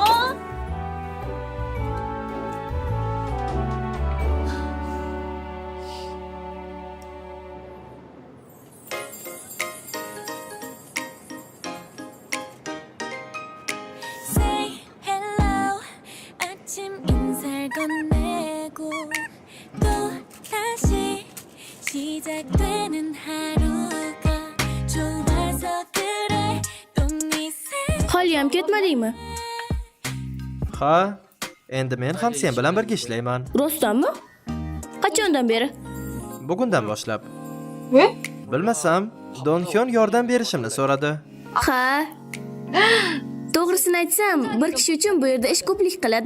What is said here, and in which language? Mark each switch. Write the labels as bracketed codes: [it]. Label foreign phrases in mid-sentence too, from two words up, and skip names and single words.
[en] Say hello [ko] 아침 인사를 건네고 또 다시 시작되는 하루가 좋아서 그래 똥이 [uz] Holiyam ketmadingmi? Ha, endi men ham sen bilan birga ishlayman. Rostdanmi? Qachondan beri? Bugundan boshlab. Bilmasam, Don-hyun yordam berishimni so'radi. Ha. To'g'risini aytsam, bir kishi uchun bu yerda ish ko'plik qiladi.